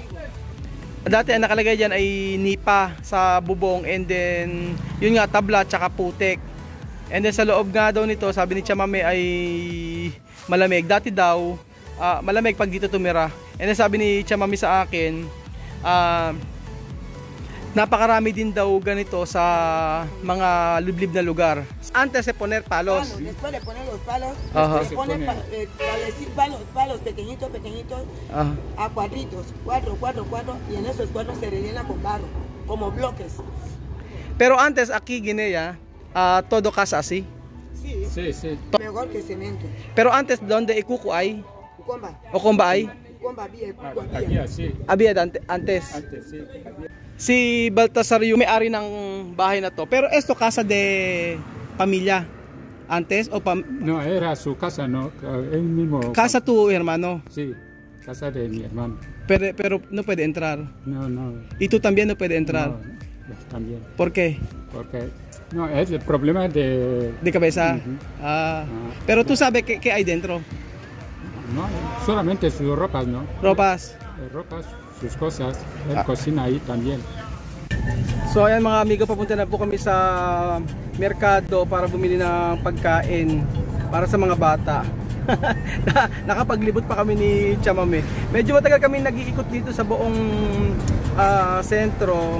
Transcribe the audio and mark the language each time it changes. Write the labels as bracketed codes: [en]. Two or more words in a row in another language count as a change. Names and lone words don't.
[tl] Dati ang nakalagay dyan ay nipa sa bubong [en] and then [tl] yun nga, tabla tsaka putik. [en] And then [tl] sa loob nga daw nito, sabi ni Chamame ay malamig. Dati daw malamig pag dito tumira. [en] And then [tl] sabi ni Chamame sa akin, napakarami din daw ganito sa mga liblib na lugar. [es] Antes de poner palos. Después de poner los palos, Ajá. se ponen palos pequeñitos a cuadritos, cuatro, y en esos cuadros se rellena con barro, como bloques. Pero antes aquí Guinea, todo casa así. Sí, Sí, sí. mejor que cemento. Pero antes donde Ikuku hay, Comba, o Comba hay, comba bien, Aquí así. había antes. Antes sí. [tl] Si Baltasar yung may-ari ng bahay na to. [es] Pero esto casa de pamilya antes o No, era su casa, no. Él mismo. casa tu hermano. Sí, casa de mi hermano. Pero no puede entrar. No, no. Y tú también no puedes entrar. No, también. ¿Por qué? Porque no, es el problema de. De cabeza. Ujú. Pero tú sabes qué hay dentro. No, solamente sus ropas, ¿no? Ropas. Ropas, sus cosas. Él cocina ahí también. [tl] So ayan mga amigo, papunta na po kami sa merkado para bumili ng pagkain para sa mga bata. Nakapaglibot pa kami ni Chamame. Medyo matagal kami nag-iikot dito sa buong sentro.